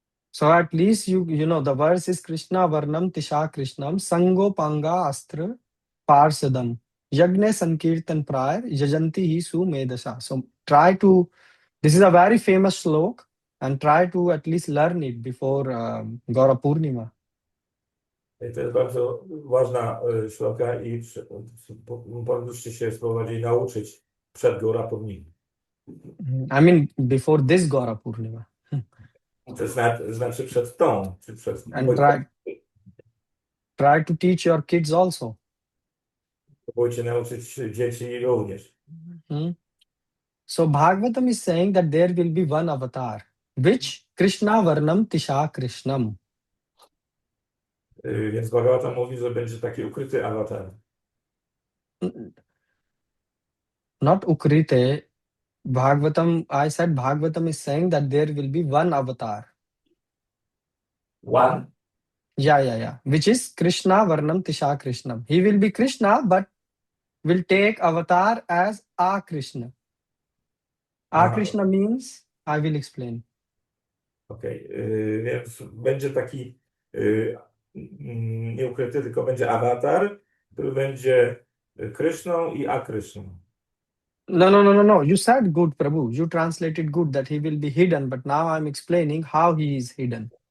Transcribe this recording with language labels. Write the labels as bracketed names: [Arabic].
[English] So at least you know the verse is [Sanskrit] Krishna Varnam Tisha Krishnam Sango Panga Astra Parsadam Yagne Sankirtan Prayar Yajanti Hi Su Medasha. [English] So this is a very famous slok and try to at least learn it before Gaura Purnima. [Polish] I to jest bardzo ważna szloka i powinniście się spróbować jej nauczyć przed Gaura Purnima. [English] I mean before this Gaura Purnima. [Polish] To znaczy przed tą, czy przed... [English] And try to teach your kids also. [Polish] Próbujcie nauczyć dzieci również. [English] So Bhagavatam is saying that there will be one avatar, which [Sanskrit] Krishna Varnam Tisha Krishnam. [Polish] Więc Bhagavatam mówi, że będzie taki ukryty awatar. [English] Not Ukrite. I said Bhagavatam is saying that there will be one avatar. One? Yeah. Which is [Sanskrit] Krishna Varnam Tisha Krishnam. [English] He will be Krishna, but will take avatar as A Krishna. A Krishna means, I will explain. [Polish] Okej, więc będzie taki nieukryty, tylko będzie awatar, który będzie Kryszną i Akryszną. [English] No. You said good, Prabhu. You translated good that he will be hidden, but now I'm explaining how he is hidden.